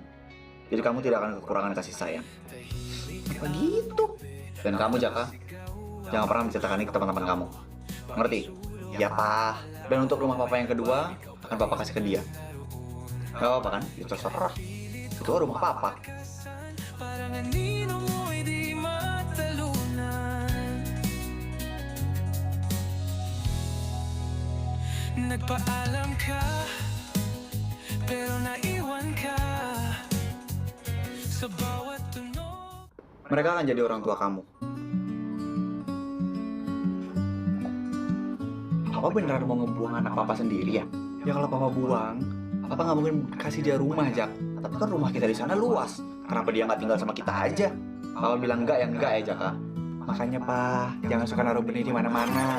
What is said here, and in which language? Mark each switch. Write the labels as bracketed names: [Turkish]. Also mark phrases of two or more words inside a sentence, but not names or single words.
[Indonesian] Jadi kamu tidak akan kekurangan kasih sayang. Apa gitu? Dan kamu, Jaka, jangan pernah menceritakan ini ke teman-teman kamu. Ngerti? Ya, Pak. Dan untuk rumah papa yang kedua, akan papa kasih ke dia. Gak apa-apa kan? Itu terserah. Itu rumah papa. [Filipino] Nagpaalam ka, pero naiwan ka sa bawat tunog. [Indonesian] Mereka akan jadi orang tua kamu. Papa beneran mau ngebuang anak papa sendiri ya? Ya kalau papa buang, papa nggak mungkin kasih dia rumah, Jak. Tapi kan rumah kita di sana luas. Kenapa dia nggak tinggal sama kita aja? Papa bilang enggak ya, Jaka. Makanya, Pak, jangan suka naruh benih di mana-mana.